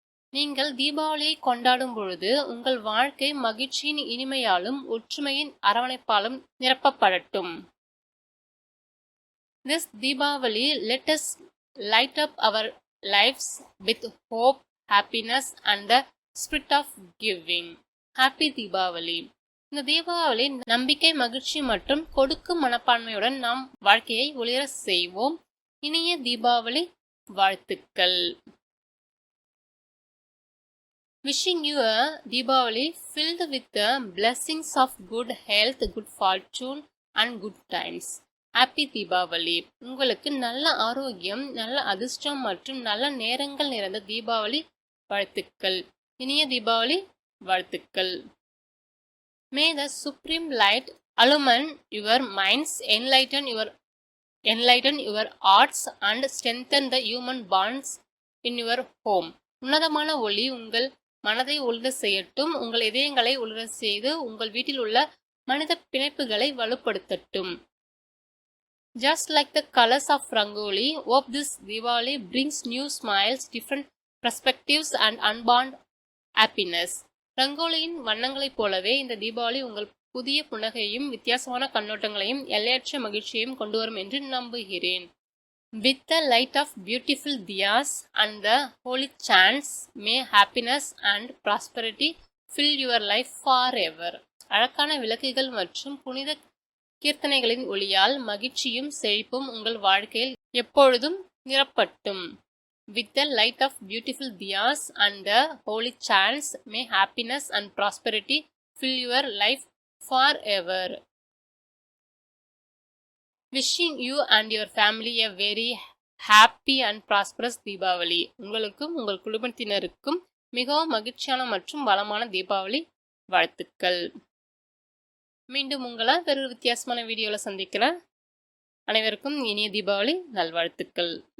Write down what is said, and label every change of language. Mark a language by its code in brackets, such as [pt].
[ta] நீங்கள் தீபாவளியை கொண்டாடும் பொழுது உங்கள் வாழ்க்கை மகிழ்ச்சியின் இனிமையாலும் ஒற்றுமையின் அரவணைப்பாலும் நிரப்பப்படட்டும். [en] This Diwali, let us light up our lives with hope, happiness and the spirit of giving. Happy Diwali. [ta] இந்த தீபாவளி நம்பிக்கை, மகிழ்ச்சி மற்றும் கொடுக்கும் மனப்பான்மையுடன் நாம் வாழ்க்கையை ஒளிர செய்வோம். இனிய தீபாவளி வாழ்த்துக்கள். [en] Wishing you a Diwali filled with the blessings of good health, good fortune and good times. Happy Deepavali. [ta] உங்களுக்கு நல்ல ஆரோக்கியம், நல்ல அதிர்ஷ்டம் மற்றும் நல்ல நேரங்கள் நிறைந்த தீபாவளி வாழ்த்துக்கள். இனிய தீபாவளி வாழ்த்துக்கள். [en] May the supreme light illumine your minds, enlighten your hearts and strengthen the human bonds in your home. [ta] உன்னதமான ஒளி உங்கள் மனதை ஒளிர செய்யட்டும், உங்கள் இதயங்களை ஒளிர செய்து உங்கள் வீட்டில் உள்ள மனித பிணைப்புகளை வலுப்படுத்தட்டும். [en] Just like the colors of Rangoli, hope this Diwali brings new smiles, different perspectives and unbound happiness. [ta] ரங்கோலியின் வண்ணங்களைப் போலவே இந்த தீபாவளி உங்கள் புதிய புன்னகையும் வித்தியாசமான கண்ணோட்டங்களையும் எல்லையற்ற மகிழ்ச்சியையும் கொண்டு வரும் என்று நம்புகிறேன். [en] With the light of beautiful diyas and the holy chants, may happiness and prosperity fill your life forever. [ta] அழகான விளக்குகள் மற்றும் புனித கீர்த்தனைகளின் ஒளியால் மகிழ்ச்சியும் செழிப்பும் உங்கள் வாழ்க்கையில் எப்பொழுதும் நிரப்பட்டும். [en] With the light of beautiful diyas and the holy chants, may happiness and prosperity fill your life forever. Wishing you and your family a very happy and prosperous Diwali. [ta] உங்களுக்கும் உங்கள் குடும்பத்தினருக்கும் மிகவும் மகிழ்ச்சியான மற்றும் வளமான தீபாவளி வாழ்த்துக்கள். மீண்டும் உங்களை வேறொரு வித்தியாசமான வீடியோவில் சந்திக்கிறேன். அனைவருக்கும் இனிய தீபாவளி நல்வாழ்த்துக்கள்.